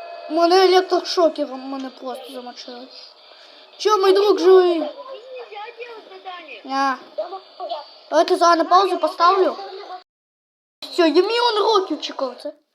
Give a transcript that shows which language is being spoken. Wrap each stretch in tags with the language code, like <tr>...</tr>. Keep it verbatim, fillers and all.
<uk>Мене електрошокером мене просто замочили. Чо, мій друг живий?</uk> <ru>Нельзя делать задание.</ru> <uk>А, давайте зараз на паузу поставлю. Все, я мільйон років чекав це.</uk>